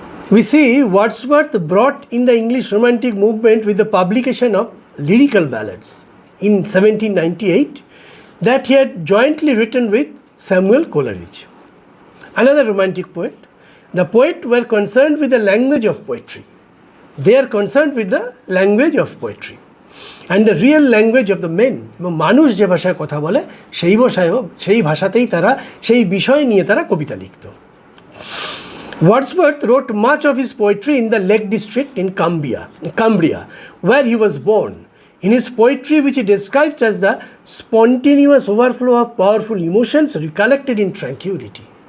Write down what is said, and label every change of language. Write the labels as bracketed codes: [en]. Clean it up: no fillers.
[en] We see Wordsworth brought in the English Romantic movement with the publication of lyrical ballads in 1798 that he had jointly written with Samuel Coleridge, another Romantic poet. The poets were concerned with the language of poetry. They are concerned with the language of poetry and the real language of the men. [bn] মানুষ যে ভাষায় কথা বলে সেই ভাষাতেই তারা সেই বিষয় নিয়ে তারা কবিতা লিখত। [en] Wordsworth wrote much of his poetry in the Lake District in Cumbria, where he was born. In his poetry, which he describes as the spontaneous overflow of powerful emotions recollected in tranquility.